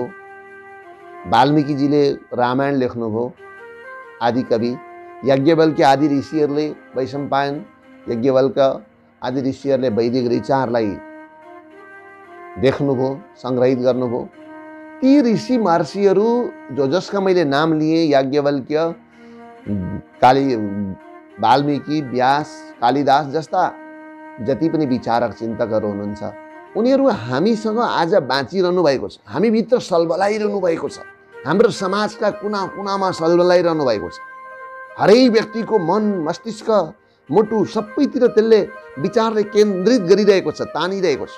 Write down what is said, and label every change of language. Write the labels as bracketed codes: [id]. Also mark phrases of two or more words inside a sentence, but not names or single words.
[ne] वाल्मीकिजीले रामायण लेख्नुभयो, आदि कवि। याज्ञवल्क्य आदि ऋषिहरूले, वैशम्पायन, याज्ञवल्क्य आदि ऋषिहरूले वैदिक विचारलाई देख्नुभयो, सङ्ग्रहित गर्नुभयो। ती ऋषि महर्षिहरू जसका मैले नाम लिए, याज्ञवल्क्य, वाल्मीकि, व्यास, कालिदास जस्ता जति पनि विचारक चिन्तकहरू हुनुहुन्छ, उनीहरू हामीसँग आज बाँचिरहनु भएको छ। हामीभित्र सलबलाइरहनु भएको छ। हाम्रो समाजका कुना कुनामा सलबलाइरहनु भएको छ। हरेक व्यक्तिको मन, मस्तिष्क, मुटु सबैतिर त्यसले विचारले केन्द्रित गरिरहेको छ, तानिरहेको छ।